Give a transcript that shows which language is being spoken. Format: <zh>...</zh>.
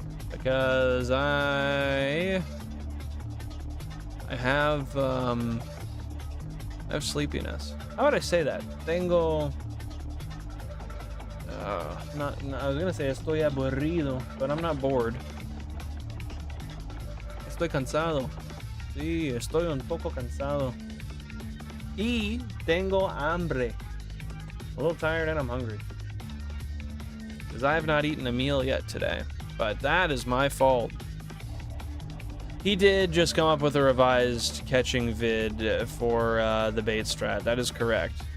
<en>Because I have sleepiness. How would I say that? Tengo... I was gonna say estoy aburrido, but I'm not bored.</en> <es>Estoy cansado. Sí, estoy un poco cansado. Y tengo hambre.</es> <en>A little tired and I'm hungry. Because I have not eaten a meal yet today. But that is my fault. He did just come up with a revised catching vid for the bait strat. That is correct.</en>